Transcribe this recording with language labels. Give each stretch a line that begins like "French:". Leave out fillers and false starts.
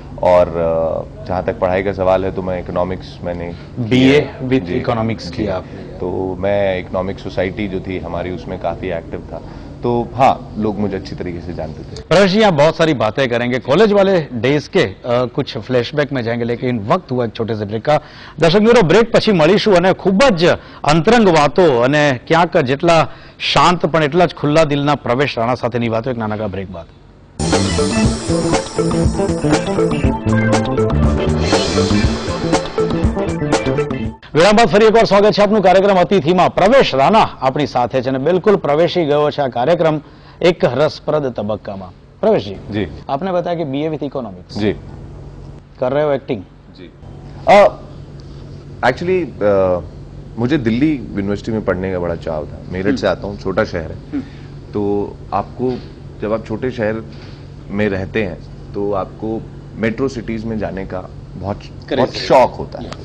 Hindi: और जहाँ तक पढ़ाई का सवाल है तो मैं इकोनॉमिक्स, मैंने बीए विद इकोनॉमिक्स किया आपने। तो मैं इकोनॉमिक सोसाइटी जो थी हमारी, उसमें काफ़ी एक्टिव था। तो हाँ, लोग मुझे अच्छी तरीके से जानते थे। प्रवेश जी, आप बहुत सारी बातें करेंगे, कॉलेज वाले डेज के कुछ फ्लैशबैक में जाएंगे, लेकिन वक्त हुआ एक छोटे से ब्रेक का।
Gujarati: दर्शक મિત્રો, બ્રેક પછી મળીશું અને ખૂબ જ અંતરંગ વાતો અને ક્યાંક જેટલા શાંત પણ એટલા જ ખુલ્લા દિલના પ્રવેશ રાણા સાથેની વાતો એક નાનકડા બ્રેક બાદ। વિરામ બાદ ફરી એકવાર સ્વાગત છે આપનું કાર્યક્રમ અતિથિમાં। પ્રવેશ રાણા આપણી સાથે છે અને બિલકુલ પ્રવેશી ગયો છે આ કાર્યક્રમ એક રસપ્રદ તબક્કામાં।
Hindi: प्रवेश जी, आपने बताया कि बीए विथ इकोनॉमिक्स जी कर रहे हो एक्टिंग जी। एक्चुअली मुझे दिल्ली यूनिवर्सिटी में पढ़ने का बड़ा चाव था। मेरठ से आता हूँ, छोटा शहर है, तो आपको जब आप छोटे शहर में रहते हैं तो आपको मेट्रो सिटीज में जाने का बहुत शौक होता है।